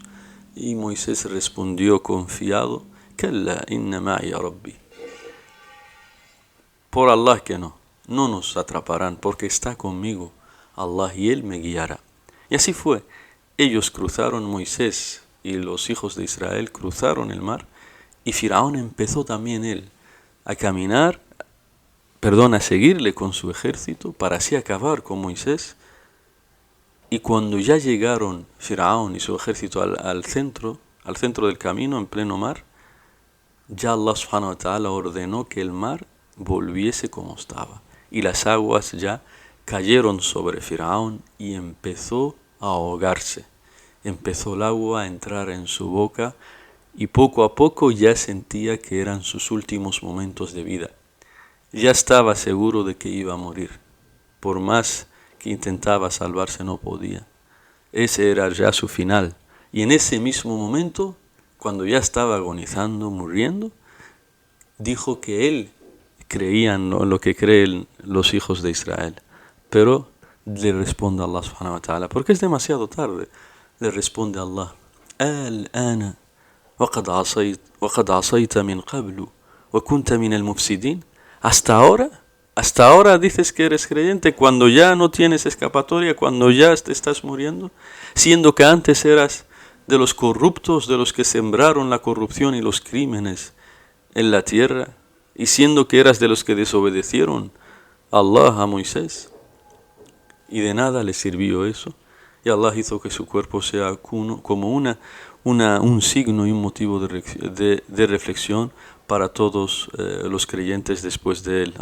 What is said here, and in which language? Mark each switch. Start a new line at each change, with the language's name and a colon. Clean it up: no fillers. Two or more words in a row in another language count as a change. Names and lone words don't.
Spanish: Y Moisés respondió confiado:
Arabic: كلا إن معي ربي.
Spanish: Por Allah que no nos atraparán, porque está conmigo Allah y Él me guiará. Y así fue. Ellos cruzaron, Moisés y los hijos de Israel cruzaron el mar, y Firaón empezó también él a seguirle con su ejército para así acabar con Moisés. Y cuando ya llegaron Firaón y su ejército al centro del camino, en pleno mar, ya Allah
Arabic: سبحانه وتعالى
Spanish: ordenó que el mar volviese como estaba. Y las aguas ya cayeron sobre Firaón y empezó a ahogarse. Empezó el agua a entrar en su boca y poco a poco ya sentía que eran sus últimos momentos de vida. Ya estaba seguro de que iba a morir. Por más que intentaba salvarse, no podía. Ese era ya su final. Y en ese mismo momento cuando ya estaba agonizando, muriendo, dijo que él creía en lo que creen los hijos de Israel, pero le responde a Allah
Arabic: سبحانه وتعالى,
Spanish: porque es demasiado tarde, le responde a Allah:
Arabic: الآن وقد عصيت من قبل وكنت من المفسدين.
Spanish: Hasta ahora dices que eres creyente cuando ya no tienes escapatoria, cuando ya te estás muriendo, siendo que antes eras de los corruptos, de los que sembraron la corrupción y los crímenes en la tierra, y siendo que eras de los que desobedecieron a Allah, a Moisés, y de nada le sirvió eso, y Allah hizo que su cuerpo sea como un signo y un motivo de reflexión para todos los creyentes después de él.